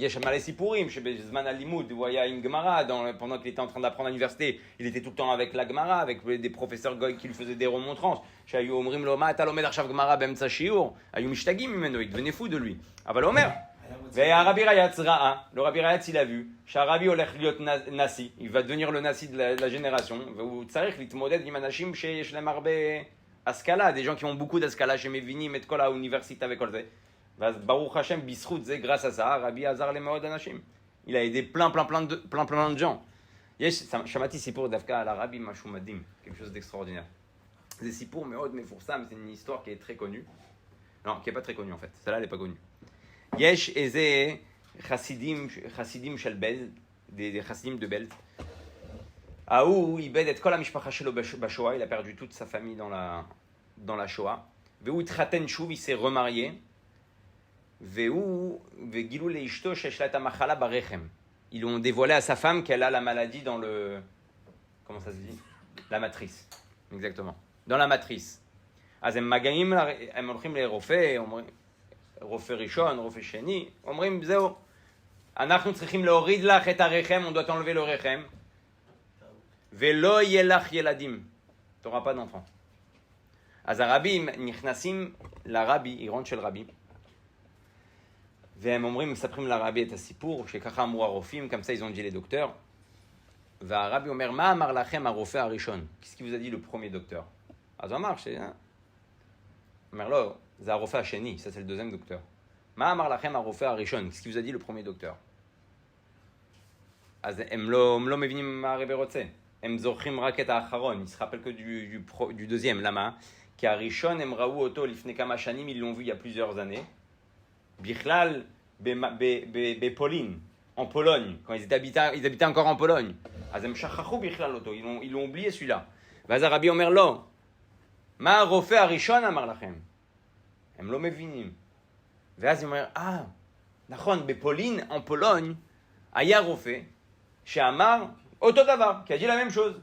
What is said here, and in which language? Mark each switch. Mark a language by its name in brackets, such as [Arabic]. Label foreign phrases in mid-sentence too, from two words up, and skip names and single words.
[Hebrew] יש מלא סיפורים, שבזמן הלימוד, הוא היה עם גמרא, [French] pendant qu'il était en train d'apprendre à l'université, il était tout le temps avec la גמרא, avec des professeurs goy qui lui faisaient des remontrances, [Hebrew] שהיו אומרים לו, מה אתה לומד עכשיו גמרא באמצע שיעור? היו משתגעים ממנו, [French] il devenait fou de lui. [Hebrew] אבל הוא אומר, והרבי רייץ ראה, [French] le rabbi Rayatz, il a vu, [Hebrew] שהרבי הולך להיות נשיא, [French] il va devenir le נשיא de la génération, [Hebrew] והוא צריך להתמודד עם אנשים שיש להם הרבה השכלה, [French] des gens qui ont beaucoup d' [Hebrew] השכלה, שמבינים את כל האוניברסיטה וכל זה. ואז ברוך השם, בזכות זה, [French] grâce à ça, [Hebrew] הרבי עזר למאוד אנשים. [French] Il a aidé plein de gens. [Hebrew] שמעתי סיפור דווקא על הרבי, משהו מדהים, [French] quelque chose d'extraordinaire. [Hebrew] זה סיפור מאוד מפורסם, [French] c'est une histoire qui est très connue. Non, qui est pas très connue en fait, celle-là elle est pas connue. [Hebrew] יש איזה חסידים של בלד, des חסידים de בלד. ההוא איבד את כל המשפחה שלו בשואה, [French] il a perdu toute sa famille dans la Shoah. [Hebrew] והוא התחתן שוב, [French] il s'est remarié. [Hebrew] וגילו לאשתו שיש לה את המחלה ברחם. [French] Ils ont dévoilé à sa femme qu'elle a la maladie dans le... Comment ça se dit? La matrice. Exactement. Dans la matrice. [Hebrew] אז הם הולכים לרופא, רופא ראשון, רופא שני, אומרים זהו, אנחנו צריכים להוריד לך את הרחם, [French] on doit t'enlever le רחם. [Hebrew] ולא יהיה לך ילדים. [French] tu n'auras pas d'enfant. [Hebrew] אז הרבים נכנסים לרבי, עירון של רבי, והם אומרים, מספרים לרבי את הסיפור, שככה אמרו הרופאים, [French] comme ça ils ont dit les docteurs. [Hebrew] והרבי אומר, מה אמר לכם הרופא הראשון? [French] Qu'est-ce qui vous a dit le premier docteur? [Hebrew] אז הוא אמר, הוא אומר, לא, זה הרופא השני, [French] ça c'est le deuxième docteur. [Hebrew] מה אמר לכם הרופא הראשון? [French] Qu'est-ce qui vous a dit le premier docteur? [Hebrew] אז הם לא מבינים מה הרבי רוצה. הם זוכרים רק את האחרון, [French] ils se rappellent que du deuxième. [Hebrew] למה? כי הראשון הם ראו אותו לפני כמה שנים, [French] ils l'ont vu il y a plusieurs années. [Hebrew] בכלל, בפולין, [French] en Pologne, quand ils habitaient encore en Pologne. [Hebrew] אז הם שכחו בכלל אותו, [French] ils l'ont oublié celui-là. [Hebrew] ואז הרבי אומר, לא, מה הרופא הראשון אמר לכם? הם לא מבינים. ואז הוא אומר, נכון, בפולין, [French] en Pologne, [Hebrew] היה רופא שאמר אותו דבר, [French] qui a dit la même chose.